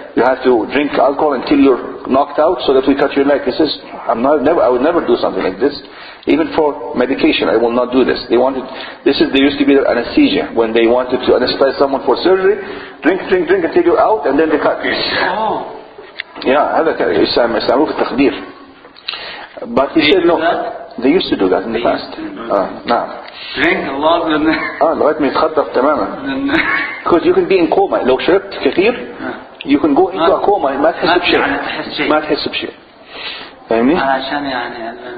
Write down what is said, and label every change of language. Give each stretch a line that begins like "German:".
English: You have to drink alcohol until you're knocked out so that we cut your leg. He says, I would never do something like this. Even for medication, I will not do this. There used to be the anesthesia. When they wanted to anesthetize someone for surgery, drink until you're out, and then they cut.
Arabic: Yeah, هذا يسموه في التخدير.
English: But he said no. They used to do that in the past.
Arabic: نعم.
English: Drink a lot and
Arabic: لغاية ما يتخدر تماما.
English: Because you can be in coma.
Arabic: لو شربت كثير
English: you can go into a coma
Arabic: ما تحس بشيء. ما تحس بشيء. فاهمني؟ عشان يعني